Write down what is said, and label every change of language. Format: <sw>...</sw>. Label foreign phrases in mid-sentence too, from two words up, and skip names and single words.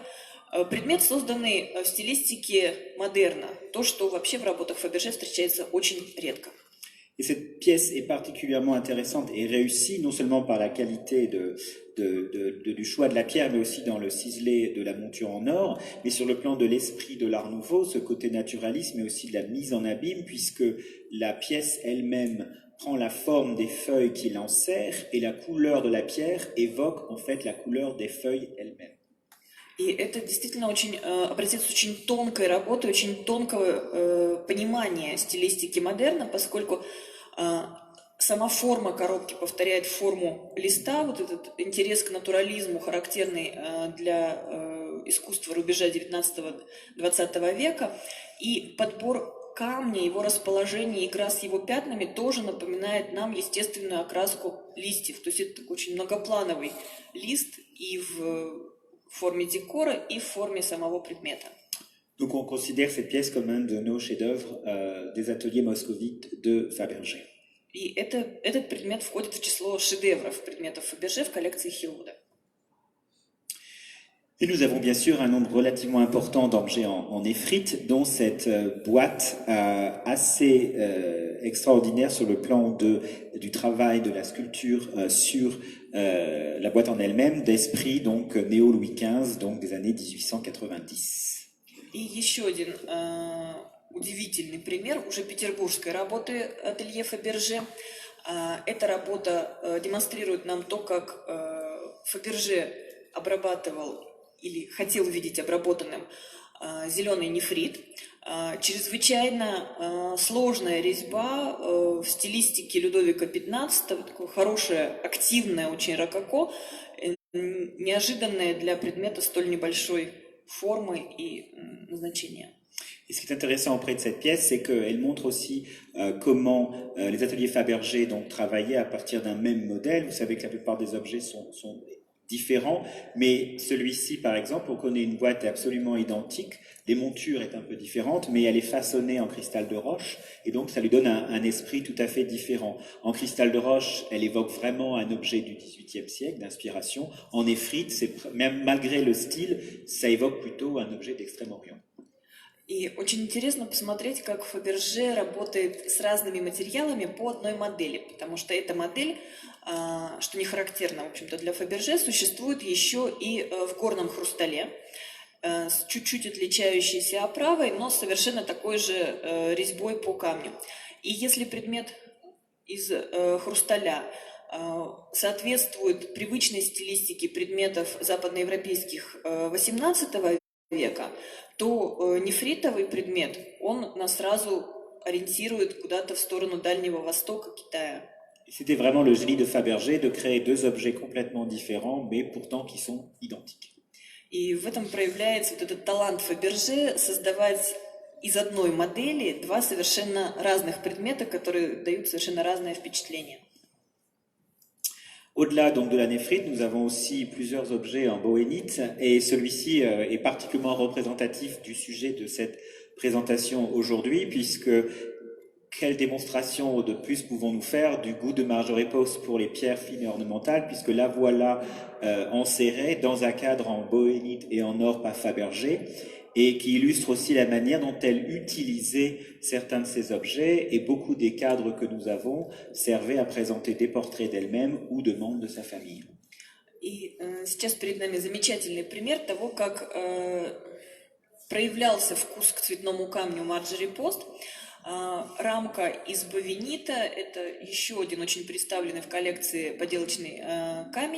<ru>Предмет, созданный в стилистике модерна, то, что вообще в работах Fabergé встречается очень редко.</ru> <fr>Et cette pièce est particulièrement intéressante et réussie, non seulement par la qualité du choix de la pierre, mais aussi dans le ciselé de la monture en or, mais sur le plan de l'esprit de l'Art Nouveau, ce côté naturaliste, mais aussi de la mise en abîme, puisque la pièce elle-même prend la forme des feuilles qui l'enserrent, et la couleur de la pierre évoque en fait la couleur des feuilles elles-mêmes.</fr> <ru>И это действительно образец очень тонкой работы, очень тонкого понимания стилистики модерна, поскольку сама форма коробки повторяет форму листа, вот этот интерес к натурализму, характерный для искусства рубежа 19-20 века, и подбор камня, его расположение, игра с его пятнами тоже напоминает нам естественную окраску листьев. То есть это такой очень многоплановый лист и в форме декора и в форме самого предмета.</ru> <fr>Donc on considère cette pièce comme un de nos chefs-d'œuvre des ateliers moscovites de Fabergé.</fr> <ru>И этот предмет входит в число шедевров предметов Fabergé в коллекции Хиллвуда.</ru> <fr>Et nous avons bien sûr un nombre relativement important d'objets en néphrite, dont cette boîte assez extraordinaire sur le plan du travail de la sculpture sur la boîte en elle-même, d'esprit donc néo-Louis XV, donc des années 1890.</fr> <ru>И еще один удивительный пример уже петербургской работы ателье Fabergé. Эта работа демонстрирует нам то, как Fabergé обрабатывал или хотел видеть обработанным зеленый нефрит. Чрезвычайно сложная резьба в стилистике Людовика XV, такое хорошее, активное очень рококо, неожиданное для предмета столь небольшой формы и назначения.</ru> <fr>Et ce qui est intéressant auprès de cette pièce, c'est qu'elle montre aussi comment les ateliers Fabergé donc travaillaient à partir d'un même modèle. Vous savez que la plupart des objets sont différents, mais celui-ci, par exemple, on connaît une boîte absolument identique. Les montures est un peu différente, mais elle est façonnée en cristal de roche, et donc ça lui donne un esprit tout à fait différent. En cristal de roche, elle évoque vraiment un objet du XVIIIe siècle, d'inspiration. En néphrite, même malgré le style, ça évoque plutôt un objet d'Extrême-Orient.</fr> <ru>И очень интересно посмотреть, как Fabergé работает с разными материалами по одной модели, потому что эта модель, что не характерно, в общем-то, для Fabergé, существует еще и в горном хрустале, с чуть-чуть отличающейся оправой, но с совершенно такой же резьбой по камню. И если предмет из хрусталя соответствует привычной стилистике предметов западноевропейских XVIII века, то нефритовый предмет, он нас сразу ориентирует куда-то в сторону Дальнего Востока, Китая.</ru> <fr>C'était vraiment le génie de Fabergé de créer deux objets complètement différents, mais pourtant qui sont identiques.</fr> <ru>И в этом проявляется вот этот талант Fabergé создавать из одной модели два совершенно разных предмета, которые дают совершенно разное впечатление.</ru> <fr>Au-delà donc de la néphrite, nous avons aussi plusieurs objets en bohénite, et celui-ci est particulièrement représentatif du sujet de cette présentation aujourd'hui, puisque quelle démonstration de plus pouvons-nous faire du goût de Marjorie Post pour les pierres fines et ornementales, puisque la voilà enserrée dans un cadre en bohénite et en or par Fabergé, et qui illustre aussi la manière dont elle utilisait certains de ces objets, et beaucoup des cadres que nous avons servaient à présenter des portraits d'elle-même ou de membres de sa famille.</fr> <ru>И сейчас перед нами замечательный пример того, как проявлялся вкус к цветному камню Марджори Пост. Рамка из бовенита – это еще один очень представленный в коллекции поделочный камень.</ru>